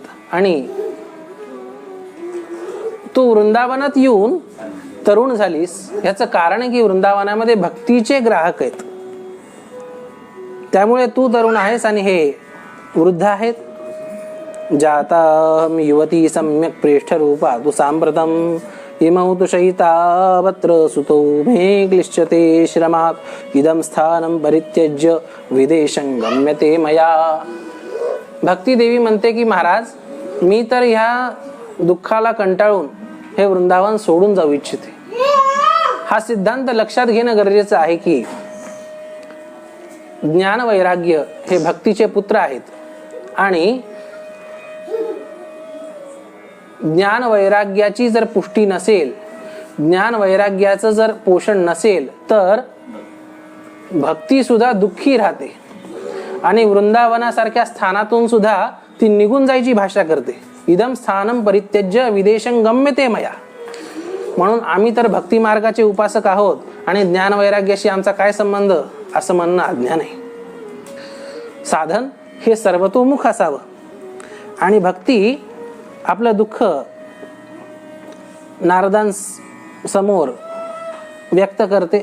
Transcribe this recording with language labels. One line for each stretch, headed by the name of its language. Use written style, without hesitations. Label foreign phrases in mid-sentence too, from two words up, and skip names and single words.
Marathi: आणि तू वृंदावनात येऊन तरुण झालीस, याचं कारण आहे की वृंदावनामध्ये भक्तीचे ग्राहक आहेत, त्यामुळे तू तरुण आहेस आणि हे वृद्ध आहेत.
Sanskrit: जाता युवती सम्यक प्रेष्ठ रूपा तू सांप्रतम इमौ तु शयितावत्र सुतो मे क्लिश्यते श्रमात् इदं स्थानं परित्यज्य विदेशं गम्यते मया.
Marathi: भक्ती देवी म्हणते की महाराज, मी तर ह्या दुःखाला कंटाळून हे वृंदावन सोडून जाऊ इच्छिते. हा सिद्धांत लक्षात घेणं गरजेचं आहे की ज्ञान वैराग्य हे भक्तीचे पुत्र आहेत आणि ज्ञान वैराग्याची जर पुष्टी नसेल, ज्ञान वैराग्याचं जर पोषण नसेल तर भक्ती सुद्धा दुःखी राहते आणि वृंदावनासारख्या स्थानातून सुद्धा ती निघून जायची भाषा करते.
Sanskrit: इदम स्थानम परित्यज्य विदेशं गम्यते मया.
Marathi: म्हणून आम्ही तर भक्ती मार्गाचे उपासक आहोत आणि ज्ञान वैराग्याशी आमचा काय संबंध, असं म्हणणं अज्ञान आहे. साधन हे सर्वतोमुख असावं आणि भक्ती आपलं दुःख नारदांसमोर व्यक्त करते.